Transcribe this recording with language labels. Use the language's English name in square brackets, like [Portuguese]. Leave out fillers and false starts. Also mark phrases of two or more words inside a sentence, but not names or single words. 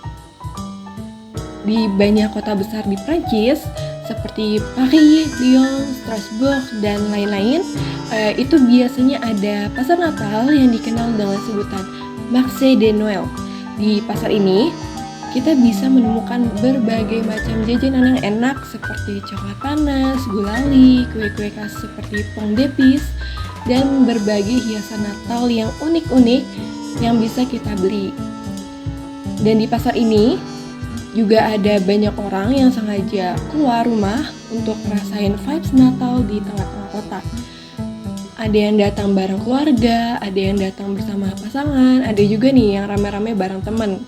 [Indonesian] Di banyak kota besar di Prancis, seperti Paris, Lyon, Strasbourg, dan lain-lain, itu biasanya ada pasar Natal yang dikenal dengan sebutan [French] Marché de Noël. [Indonesian] Di pasar ini, kita bisa menemukan berbagai macam jajanan yang enak seperti coklat panas, gulali, kue-kue khas seperti [French] pomme d'épices, [Indonesian] dan berbagai hiasan Natal yang unik-unik yang bisa kita beli. Dan di pasar ini juga ada banyak orang yang sengaja keluar rumah untuk ngerasain vibes Natal di tengah-tengah kota. Ada yang datang bareng keluarga, ada yang datang bersama pasangan, ada juga nih yang rame-rame bareng temen.